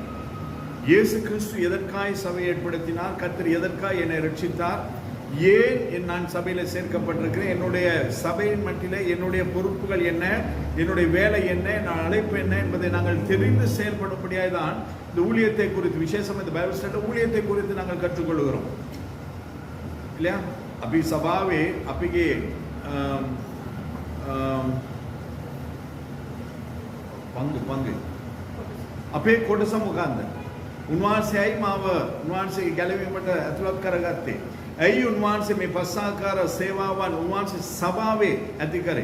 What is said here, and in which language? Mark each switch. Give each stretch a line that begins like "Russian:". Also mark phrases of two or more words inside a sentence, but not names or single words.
Tamil: இயேசு கிறிஸ்து எதற்காய் சபை ஏற்படுத்தினார், கர்த்தர் எதற்காய் என்னை ரட்சித்தார், ஏன் நான் சபையில சேர்க்கப்பட்டிருக்கிறேன், என்னுடைய சபையின் மட்டிலே என்னுடைய பொறுப்புகள் என்ன, என்னுடைய வேலை என்ன, நான் அழைப்பு என்ன என்பதை நாங்கள் தெரிந்து செயல்படும்படியாய் தான் இந்த ஊழியத்தை குறித்து, விசேஷம் இந்த
English: Bible study
Tamil: ஊழியத்தை குறித்து நாங்கள் கற்றுக்கொள்கிறோம் இல்லையா?
Sinhala: අපි සභාවේ අපගේ පංගු අපේ කොටස මොකන්ද? උන්වහන්සේයි මාව උන්වහන්සේගේ ගැලවීමට ඇතුළත් කරගත්තේ. ඇයි උන්වහන්සේ මේ පස්සාකාර සේවාවන් උන්වහන්සේ සභාවේ ඇති කරේ?